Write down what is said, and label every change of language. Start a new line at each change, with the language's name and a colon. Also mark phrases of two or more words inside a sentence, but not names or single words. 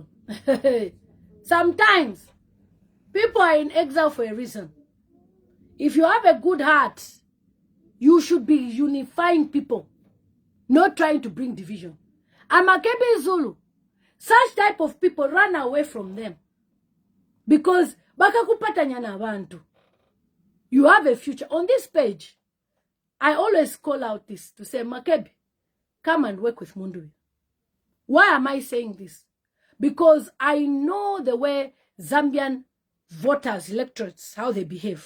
English: Sometimes people are in exile for a reason. If you have a good heart, you should be unifying people, not trying to bring division. And Makebi Zulu, such type of people, run away from them.
Bemba: Because bakakupatanya na abantu.
English: You have a future. On this page, I always call out this to say, Makebi, come and work with Mundubile. Why am I saying this? Because I know the way Zambian voters, electorates, how they behave.